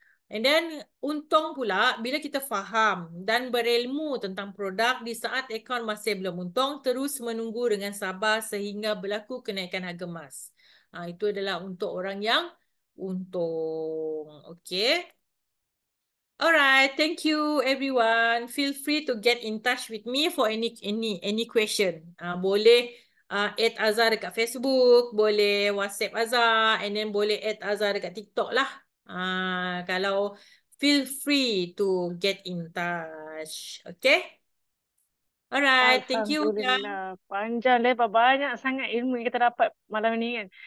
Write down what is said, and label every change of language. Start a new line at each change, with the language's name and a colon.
English: And then
Malay: untung pula bila kita faham dan berilmu tentang produk di saat akaun masih belum untung, terus menunggu dengan sabar sehingga berlaku kenaikan harga emas. Itu adalah untuk orang yang untung. Okay.
English: Alright, thank you everyone. Feel free to get in touch with me for any question.
Malay: Boleh add Azhar dekat Facebook, boleh WhatsApp Azhar,
English: and then
Malay: boleh add Azhar dekat TikTok lah. Kalau
English: feel free to get in touch. Okay? Alright, thank you Huda.
Malay: Alhamdulillah. Panjang lebar. Banyak sangat ilmu yang kita dapat malam ni kan.